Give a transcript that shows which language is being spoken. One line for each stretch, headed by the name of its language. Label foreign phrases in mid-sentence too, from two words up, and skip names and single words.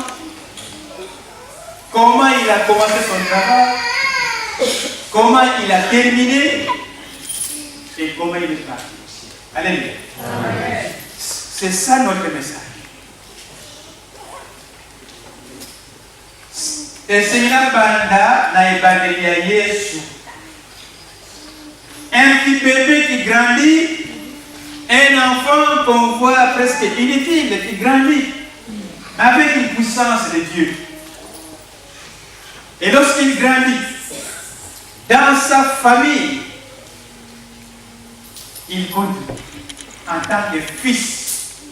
French: Comment il a commencé son travail? Comment il a terminé? Et comment il est parti aussi. Alléluia. C'est ça notre message. Et c'est la
Lingala: banda na évangile ya Yesu.
French: Un petit bébé qui grandit, un enfant qu'on voit presque inutile, qui grandit avec une puissance de Dieu. Et lorsqu'il grandit dans sa famille, il continue en tant que fils.